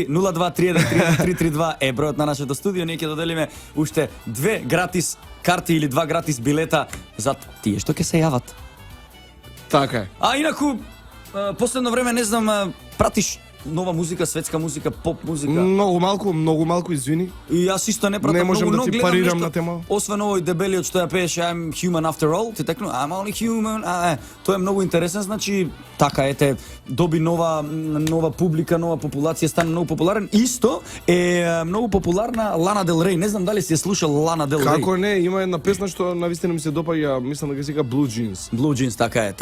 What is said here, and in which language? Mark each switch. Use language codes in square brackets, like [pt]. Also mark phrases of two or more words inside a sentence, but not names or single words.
[mk] 023133332 е бројот на нашето студио. Ние ќе доделиме уште 2 гратис карти или 2 гратис билета за тие што ќе се јават. Така е. А инаку последно време не знам, пратиш нова музика, светска музика, поп музика? Многу малку, извини. И јас исто не пратам Не можам многу, да но ти гледам парирам нешто, на тема. Освен овој дебелиот што ја пееше [en] I'm human after all, [mk] ти текну [en] I'm only human. [mk] Тоа е многу интересен, значи така ете доби нова публика, нова популација, стана многу популарен. Исто е многу популарна Лана Дел Рей. Не знам дали си ја слушал Лана Дел Рей. Како не, има една песна што навистина ми се допаѓа, мислам дека се вика Blue Jeans. Blue Jeans, така е.